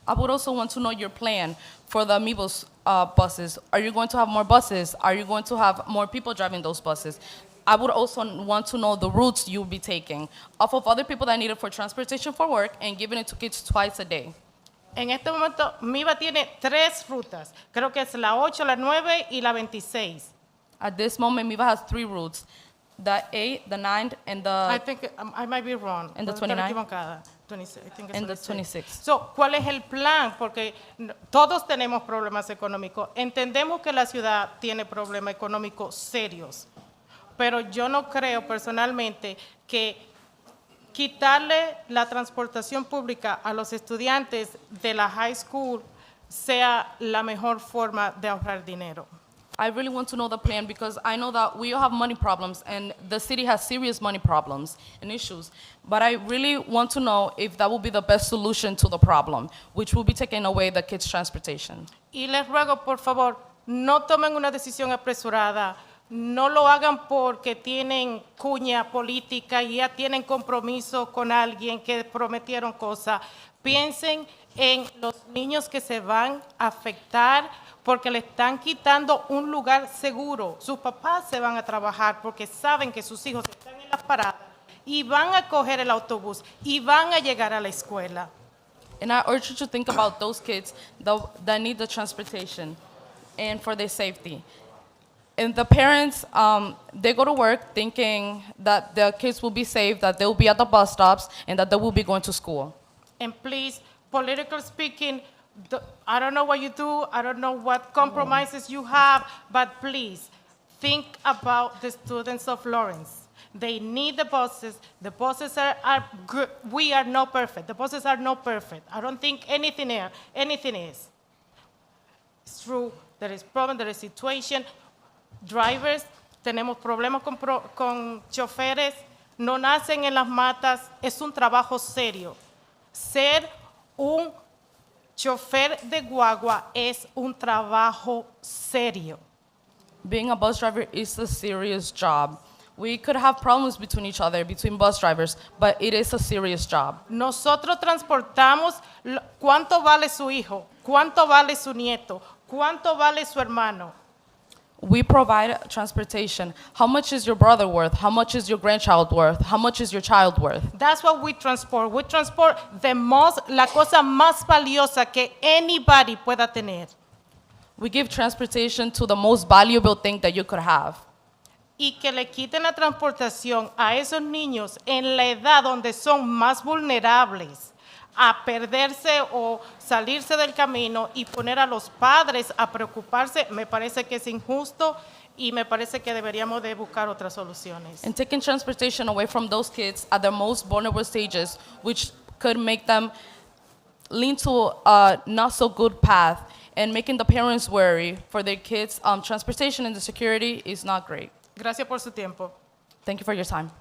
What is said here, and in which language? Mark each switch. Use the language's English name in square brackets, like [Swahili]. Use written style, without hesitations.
[English] I would also want to know your plan for the Amigos buses. Are you going to have more buses? Are you going to have more people driving those buses? I would also want to know the routes you'll be taking off of other people that need it for transportation for work and giving it to kids twice a day. [Spanish] En este momento, MIVA tiene 3 rutas. Creo que es la 8, la 9 y la 26. [English] At this moment, MIVA has 3 routes, the 8, the 9, and the... I think I might be wrong. And the [Spanish] Puedo estar 29? equivocada. [English] 26, I think it's And the 26. 26. [Spanish] So, ¿cuál es el plan? Porque todos tenemos problemas económicos. Entendemos que la ciudad tiene problemas económicos serios. Pero yo no creo personalmente que quitarle la transportación pública a los estudiantes de la high school sea la mejor forma de ahorrar dinero. [English] I really want to know the plan because I know that we all have money problems and the city has serious money problems and issues. But I really want to know if that will be the best solution to the problem, which will be taking away the kids' transportation. [Spanish] Y les ruego, por favor, no tomen una decisión apresurada. No lo hagan porque tienen cuña política y ya tienen compromiso con alguien que prometieron cosas. Piensen en los niños que se van a afectar porque le están quitando un lugar seguro. Sus papás se van a trabajar porque saben que sus hijos están en las paradas y van a coger el autobús y van a llegar a la escuela. [English] And I urge you to think about those kids that need the transportation and for their safety. And the parents, they go to work thinking that their kids will be safe, that they will be at the bus stops, and that they will be going to school. And please, politically speaking, I don't know what you do, I don't know what compromises you have, but please, think about the students of Lawrence. They need the buses. The buses are good. We are not perfect. The buses are not perfect. I don't think anything is. It's true, there is problem, there is situation. [Spanish] Drivers, tenemos problemas con choferes, no nacen en las matas, es un trabajo serio. Ser un chofer de guagua es un trabajo serio. [English] Being a bus driver is a serious job. We could have problems between each other, between bus drivers, but it is a serious job. [Spanish] Nosotros transportamos cuánto vale su hijo, cuánto vale su nieto, cuánto vale su hermano. [English] We provide transportation. How much is your brother worth? How much is your grandchild worth? How much is your child worth? That's what we transport. We transport [Spanish] la cosa más valiosa que [English] anybody [Spanish] pueda tener. [English] We give transportation to the most valuable thing that you could have. [Spanish] y que le quiten la transportación a esos niños en la edad donde son más vulnerables a perderse o salirse del camino y poner a los padres a preocuparse, me parece que es injusto y me parece que deberíamos de buscar otras soluciones. [English] And taking transportation away from those kids at their most vulnerable stages, which could make them lean to a not so good path, and making the parents worry for their kids' transportation and the security is not great. [Spanish] Gracias por su tiempo. [English] Thank you for your time.